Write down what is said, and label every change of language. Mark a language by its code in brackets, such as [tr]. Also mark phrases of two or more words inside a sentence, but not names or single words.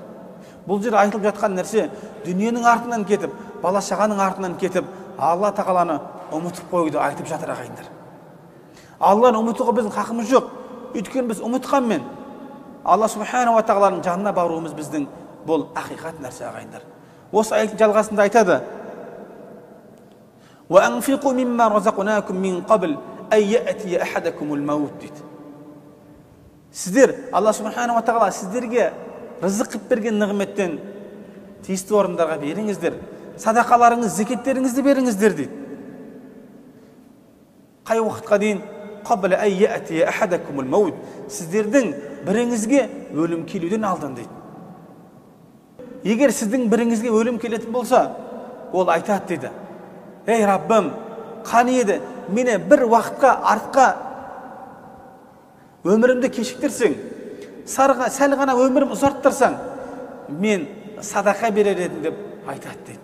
[kk] Бұл жерде айтылып жатқан нәрсе, дүниенің артынан кетіп, бала шағаның артынан кетіп, Алла тағаланы ұмытып қоюды айтып жатыр ағайындар. Алланы ұмытуға біздің хақымыз жоқ. Өйткені біз ұмытқанмен Алла [ar] سبحانه وتعالى [kk] жанына баруымыз біздің бұл ақиқат нәрсе ағайындар. Осы аяттың жалғасында айтады: [ar] وَأَنْفِقُوا مِمَّا رَزَقْنَاكُمْ مِنْ قَبْلِ أَنْ يَأْتِيَ أَحَدَكُمُ الْمَوْتُ дейді. [kk] Сіздер, Алла [ar] سبحانه وتعالى [kk] сіздерге рызық қып берген нығметтен тиісті орындарға беріңіздер, садақаларыңыз, зекеттеріңізді беріңіздер дейді. Қай уақытқа дейін? [ar] قَبْلَ أَنْ يَأْتِيَ أَحَدَكُمُ الْمَوْتُ, [kk] сіздердің біріңізге өлім келуден алдын дейді. Егер сіздің біріңізге өлім келетін болса, ол айтады дейді: ей Раббым, қане еді мені бір уақытқа артқа өмірімді кешіктірсең, сәл ғана өмірім ұзарттырсаң, мен садақа берер едім деп айтады дейді.